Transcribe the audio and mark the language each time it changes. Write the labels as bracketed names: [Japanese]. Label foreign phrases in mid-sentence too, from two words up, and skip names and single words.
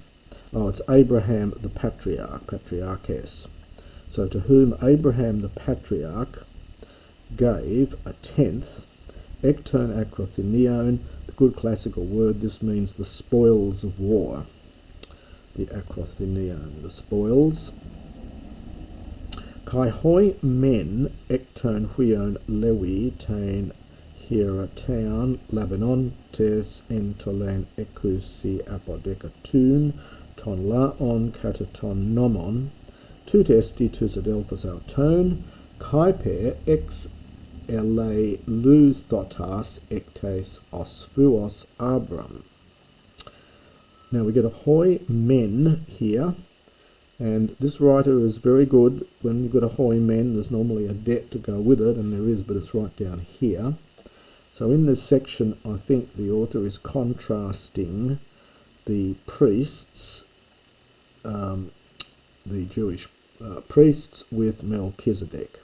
[English] It's Abraham the patriarch, patriarches. So to whom Abraham the patriarch gave a tenth. [Greek] ἐκ τῶν ἀκροθινίων, [English] the good classical word, this means the spoils of war. The akrothinion, the spoils. [Greek] Καὶ οἱ μὲν ἐκ τῶν υἱῶν Λευὶ τὴν ἱερατείαν λαμβάνοντες ἐντολὴν ἔχουσιν ἀποδεκατοῦν τὸν λαὸν κατὰ τὸν νόμον, τοῦτ᾽ ἔστιν τοὺς ἀδελφοὺς αὐτῶν, καίπερ ἐξεληλυθότας ἐκ τῆς ὀσφύος Ἀβραάμ. [English] Now we get a [Greek] οἱ μὲν [English] here, and this writer is very good. When you've got a [Greek] οἱ μὲν, [English] there's normally a det to go with it, and there is, but it's right down here. So in this section, I think the author is contrasting the priests, the Jewish priests, with Melchizedek.